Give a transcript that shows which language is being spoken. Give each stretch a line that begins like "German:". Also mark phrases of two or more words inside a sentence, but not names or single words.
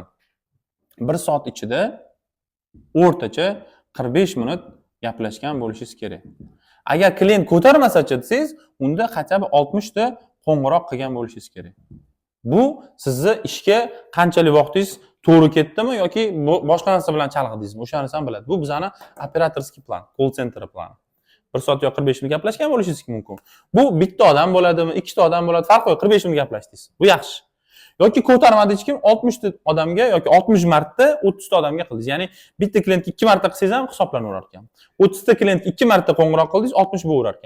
Uzbek: 1 soat ichida o'rtacha 45 minut gaplashgan bo'lishingiz kerak. Agar klient ko'tarmasa-chi desangiz, unda qachon 60 ta qo'ng'iroq qilgan bo'lishingiz kerak. Bu sizni ishga qanchalik vaqtingiz to'g'ri ketdimi yoki boshqa narsa bilan chalg'idingizmi, o'sha narsani biladi. Bu bizning operatorskiy plan,
English: call center
Uzbek: plani. 1 soat yoki 45 minut gaplashgan bo'lishingiz mumkin. Bu bitta odam bo'ladimi, ikkita odam bo'ladi, farqi yo'q, 45 minut gaplashdingiz. Bu yaxshi. Yoki ko'tarmadi hech kim, 60 ta odamga yoki 60 marta 30 ta odamga qildingiz. Ya'ni bitta klientga 2 marta qilsangiz ham hisoblanaverar ekan. 30 ta klientga 2 marta qo'ng'iroq qildingiz, 60 bo'lar ekan.